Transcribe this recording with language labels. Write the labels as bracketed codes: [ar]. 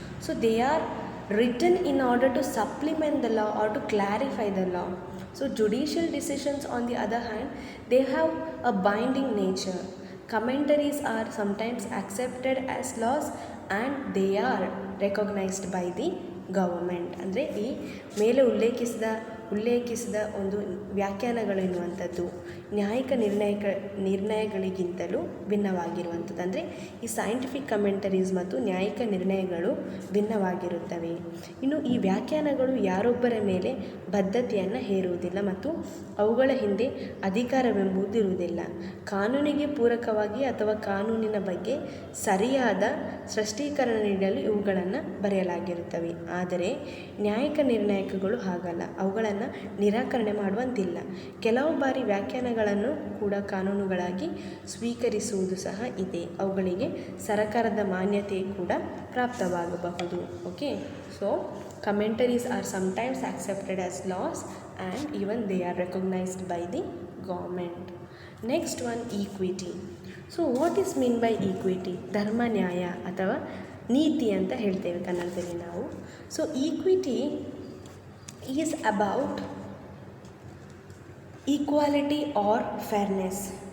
[en] So they are written in order to supplement the law or to clarify the law. So judicial decisions on the other hand, they have a binding nature. Commentaries are sometimes accepted as laws and they are recognized by the government. [kn] ಅಂದರೆ ಈ ಮೇಲೆ ಉಲ್ಲೇಖಿಸಿದ ಒಂದು ವ್ಯಾಖ್ಯಾನಗಳು ಎನ್ನುವಂಥದ್ದು ನ್ಯಾಯಿಕ ನಿರ್ಣಯಗಳಿಗಿಂತಲೂ ಭಿನ್ನವಾಗಿರುವಂಥದ್ದು. ಅಂದರೆ ಈ scientific ಕಮೆಂಟರೀಸ್ ಮತ್ತು ನ್ಯಾಯಿಕ ನಿರ್ಣಯಗಳು ಭಿನ್ನವಾಗಿರುತ್ತವೆ. ಇನ್ನು ಈ ವ್ಯಾಖ್ಯಾನಗಳು ಯಾರೊಬ್ಬರ ಮೇಲೆ ಬದ್ಧತೆಯನ್ನು ಹೇರುವುದಿಲ್ಲ ಮತ್ತು ಅವುಗಳ ಹಿಂದೆ ಅಧಿಕಾರವೆಂಬುದಿರುವುದಿಲ್ಲ. ಕಾನೂನಿಗೆ ಪೂರಕವಾಗಿ ಅಥವಾ ಕಾನೂನಿನ ಬಗ್ಗೆ ಸರಿಯಾದ ಸ್ಪಷ್ಟೀಕರಣ ನೀಡಲು ಇವುಗಳನ್ನು ಬರೆಯಲಾಗಿರುತ್ತವೆ. ಆದರೆ ನ್ಯಾಯಿಕ ನಿರ್ಣಾಯಕಗಳು ಹಾಗಲ್ಲ, ಅವುಗಳನ್ನು ನಿರಾಕರಣೆ ಮಾಡುವಂತಿಲ್ಲ. ಕೆಲವು ಬಾರಿ ವ್ಯಾಖ್ಯಾನಗಳನ್ನು ಕೂಡ ಕಾನೂನುಗಳಾಗಿ ಸ್ವೀಕರಿಸುವುದು ಸಹ ಇದೆ. ಅವುಗಳಿಗೆ ಸರಕಾರದ ಮಾನ್ಯತೆ ಕೂಡ ಪ್ರಾಪ್ತವಾಗಬಹುದು. [en] Okay, so commentaries are sometimes accepted as laws and even they are recognized by the government. Next one, equity. So what is mean by equity? [kn] ಧರ್ಮ ನ್ಯಾಯ ಅಥವಾ ನೀತಿ ಅಂತ ಹೇಳ್ತೇವೆ ಕನ್ನಡದಲ್ಲಿ ನಾವು. [en] So equity is about equality or fairness.